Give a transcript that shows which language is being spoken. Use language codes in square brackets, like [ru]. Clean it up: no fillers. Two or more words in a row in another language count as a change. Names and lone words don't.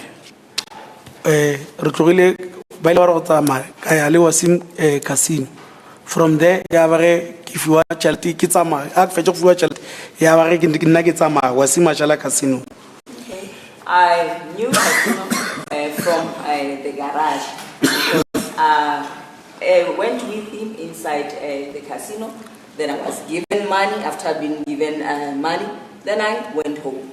[nso] re tlogile ba ile go tsamaya ka ya le Wasim casino [en] from there [nso] ya bare ke fiwa tšhelete ke tsamaya a fetša go fiwa tšhelete ya bare ke nna ke tsamaya Wasim a jala casino. [en] Okay, I knew casino from the garage because I went with him inside the casino. Then I was given money. After being given money, then I went home.